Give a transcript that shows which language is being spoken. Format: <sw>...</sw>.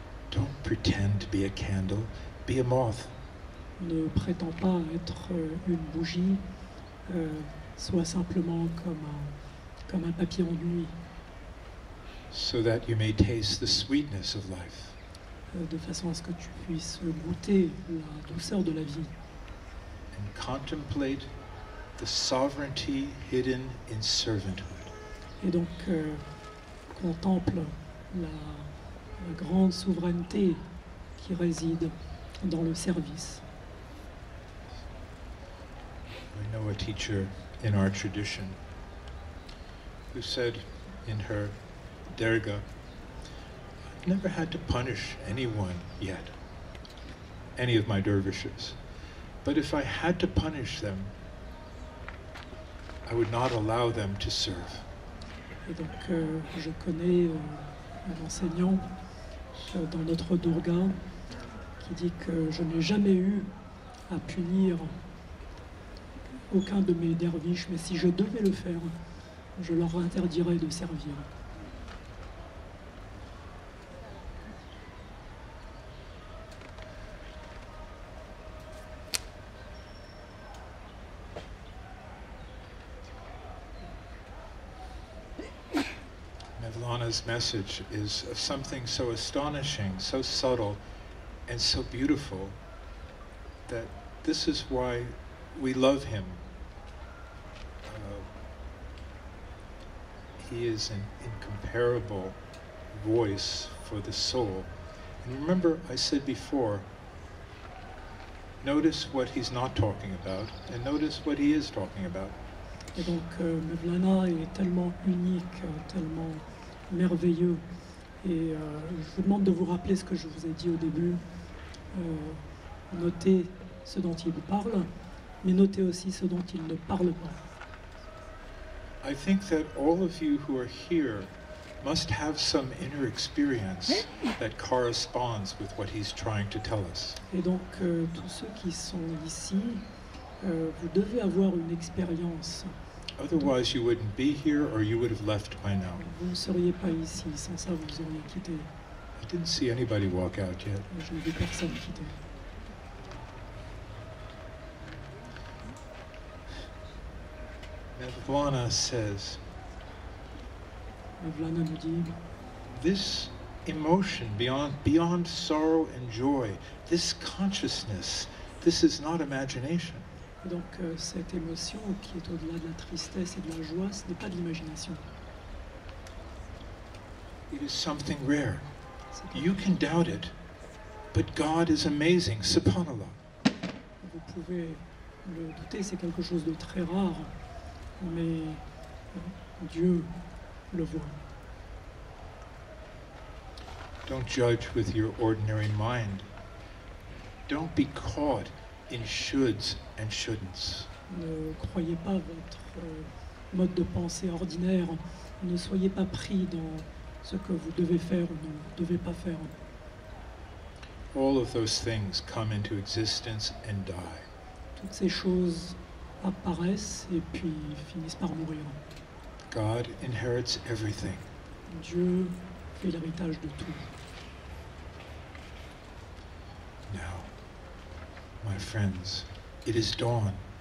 <en>Don't pretend to be a candle, be a moth.</en> <fr>Ne prétends pas être une bougie, sois simplement comme un papillon de nuit,</fr> <en>so that you may taste the sweetness of life.</en> <fr>De façon à ce que tu puisses goûter la douceur de la vie</fr> <en>And contemplate the sovereignty hidden in servanthood.</en> <fr>et donc contemple la grande souveraineté qui réside dans le service.</fr> <en>I know a teacher in our tradition who said in her derga, I've never had to punish anyone yet, any of my dervishes. But if I had to punish them, I would not allow them to serve.</en> <fr>Et donc je connais un enseignant dans notre durga qui dit que je n'ai jamais eu à punir aucun de mes derviches, mais si je devais le faire, je leur interdirais de servir.</fr> <en>Mevlana's message is of something so astonishing, so subtle, and so beautiful that this is why we love him. He is an incomparable voice for the soul. And remember, I said before, notice what he's not talking about, and notice what he is talking about.</en> <fr>Et donc Mevlana est tellement unique, tellement merveilleux. Et je vous demande de vous rappeler ce que je vous ai dit au début. Notez ce dont il parle, mais notez aussi ce dont il ne parle pas.</fr> <en>I think that all of you who are here must have some inner experience that corresponds with what he's trying to tell us.</en> <fr>Et donc tous ceux qui sont ici, vous devez avoir une expérience.</fr> <en>Otherwise you wouldn't be here or you would have left by now.</en> <fr>Vous ne seriez pas ici, sans ça vous auriez quitté.</fr> <en>I didn't see anybody walk out yet.</en> <fr>Je n'ai vu personne quitter.</fr> <en>Mevlana says,</en> <fr>Mevlana nous dit,</fr> <en>this emotion beyond sorrow and joy, this consciousness, this is not imagination.</en> <fr>Donc cette émotion qui est au-delà de la tristesse et de la joie, ce n'est pas de l'imagination.</fr> <en>It is something rare.</en> <fr>C'est</fr> <en>You can doubt it, but God is amazing, subhanallah.</en> <fr>Vous pouvez le douter, c'est quelque chose de très rare, mais Dieu le voit.</fr> <en>Don't judge with your ordinary mind. Don't be caught in shoulds and shouldn'ts.</en> <fr>Ne croyez pas votre mode de pensée ordinaire, ne soyez pas pris dans ce que vous devez faire ou ne devez pas faire.</fr> <en>All of those things come into existence and die.</en> <fr>Toutes ces choses apparaissent et puis finissent par mourir.</fr> <en>God inherits everything.</en> <fr>Dieu fait l'héritage de tout.</fr> <en>Now, my friends, it is dawn.</en>